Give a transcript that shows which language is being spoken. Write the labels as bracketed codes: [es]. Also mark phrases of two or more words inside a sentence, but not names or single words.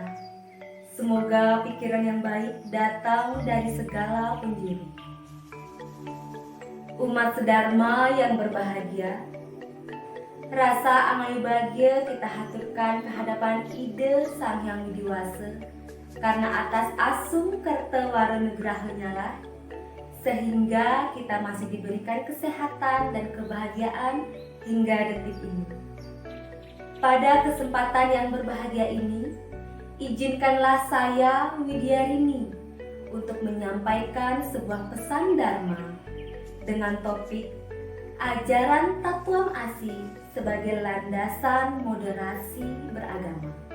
[id] Semoga pikiran yang baik datang dari segala penjuru. Umat sedharma yang berbahagia, rasa angai bahagia kita haturkan kehadapan ide Sang Hyang Widiwasa, karena atas [ban] asung kerta warenugrahanya [id] lah sehingga kita masih diberikan kesehatan dan kebahagiaan hingga detik ini. Pada kesempatan yang berbahagia ini, izinkanlah saya, Widyarini, untuk menyampaikan sebuah pesan Dharma dengan topik ajaran Tatuam Asi sebagai landasan moderasi beragama.